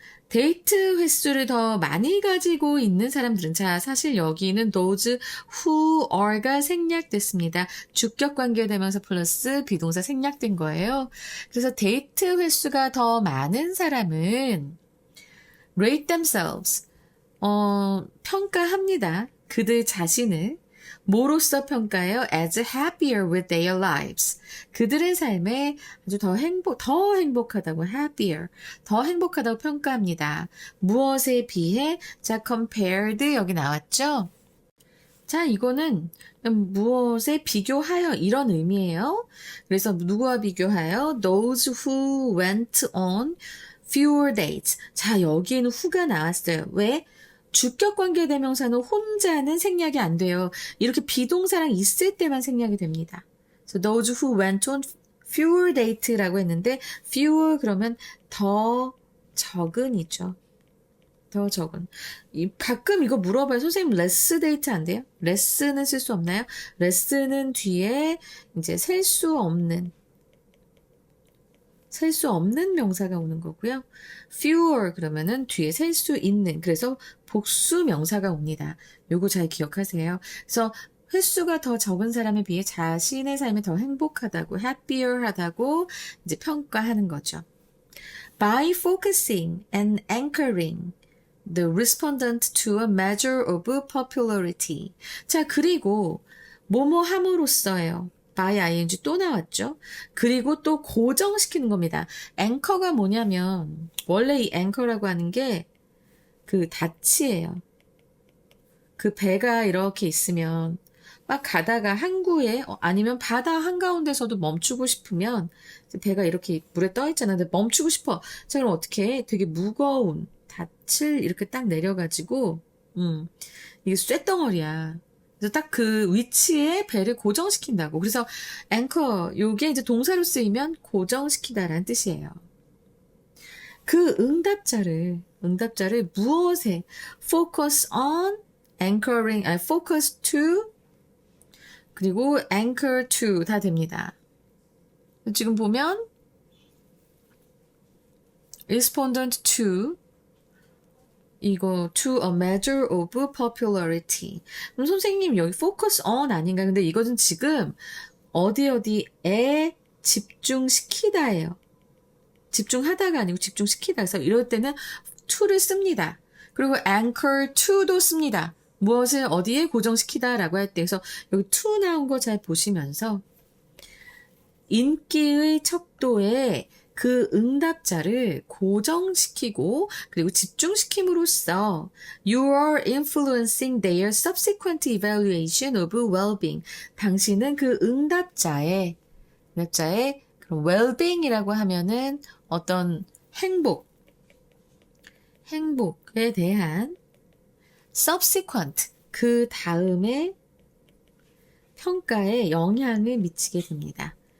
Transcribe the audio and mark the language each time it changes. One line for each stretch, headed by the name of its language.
Korean: 데이트 횟수를 더 많이 가지고 있는 사람들은, 자, 사실 여기는
English: those who are
Korean: 가 생략됐습니다. 주격 관계대명사 플러스 비동사 생략된 거예요. 그래서 데이트 횟수가 더 많은 사람은
English: rate themselves,
Korean: 평가합니다. 그들 자신을 뭐로써 평가해요?
English: As happier with their lives.
Korean: 그들의 삶에 아주 더 행복하다고, happier. 더 행복하다고 평가합니다. 무엇에 비해? 자, compared 여기 나왔죠? 자, 이거는 무엇에 비교하여 이런 의미예요. 그래서 누구와 비교하여?
English: Those who went on fewer dates.
Korean: 자, 여기에는 who가 나왔어요. 왜? 주격 관계 대명사는 혼자는 생략이 안 돼요. 이렇게 비동사랑 있을 때만 생략이 됩니다.
English: So those who went on fewer date
Korean: 라고 했는데 fewer 그러면 더 적은이죠. 더 적은. 가끔 이거 물어봐요. 선생님 less date 안 돼요? less는 쓸 수 없나요? less는 뒤에 이제 셀 수 없는 명사가 오는 거고요. fewer 그러면은 뒤에 셀 수 있는, 그래서 복수 명사가 옵니다. 요거 잘 기억하세요. 그래서 횟수가 더 적은 사람에 비해 자신의 삶이 더 행복하다고, happier 하다고 이제 평가하는 거죠.
English: By focusing and anchoring the respondent to a measure of popularity.
Korean: 자, 그리고 뭐뭐 함으로써예요. by ing 또 나왔죠. 그리고 또 고정시키는 겁니다. 앵커가 뭐냐면 원래 이 앵커라고 하는 게 그 닻이에요. 그 배가 이렇게 있으면 막 가다가 항구에 아니면 바다 한가운데서도 멈추고 싶으면 배가 이렇게 물에 떠 있잖아. 근데 멈추고 싶어. 자, 그럼 어떻게 해? 되게 무거운 닻을 이렇게 딱 내려가지고 이게 쇳덩어리야. 그래서 딱 그 위치에 배를 고정시킨다고. 그래서 앵커, 요게 이제 동사로 쓰이면 고정시키다라는 뜻이에요. 그 응답자를 무엇에 focus on, anchoring, focus to, 그리고 anchor to 다 됩니다. 지금 보면 respondent to, 이거
English: to a measure of popularity.
Korean: 그럼 선생님 여기 focus on 아닌가? 근데 이것은 지금 어디에 집중시키다예요. 집중하다가 아니고 집중시키다. 그래서 이럴 때는 to를 씁니다. 그리고 anchor to도 씁니다. 무엇을 어디에 고정시키다라고 할 때. 그래서 여기 to 나온 거 잘 보시면서 인기의 척도에 그 응답자를 고정시키고 그리고 집중시킴으로써
English: you are influencing their subsequent evaluation of well-being.
Korean: 당신은 그 응답자의 그런 well-being이라고 하면은 어떤 행복에 대한 subsequent, 그 다음에 평가에 영향을 미치게 됩니다.